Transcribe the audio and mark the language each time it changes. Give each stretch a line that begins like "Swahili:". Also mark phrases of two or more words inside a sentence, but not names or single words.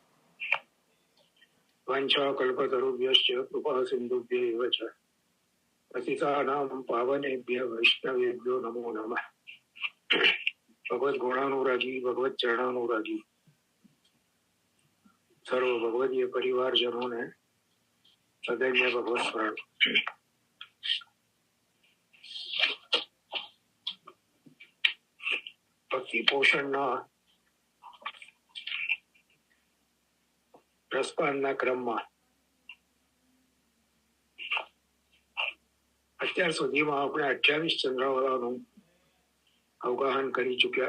Sanskrit: वाञ्छाकल्पतरुभ्यश्च कृपासिन्धुभ्यैव च पतितानां पावनेभ्यः वैष्णवेभ्यो नमो नमः।
Hindi: भगवत गुणानुरागी भगवत चरणानुरागी सर्व भगवदीय परिवारजनों ने सदैव भगवत स्मरण।
Gujarati: ભક્તિ પોષણના રસપાનના ક્રમમાં અત્યાર સુધીમાં આપણે 28 ચંદ્રાવળાનું અવગાહન કરી ચૂક્યા.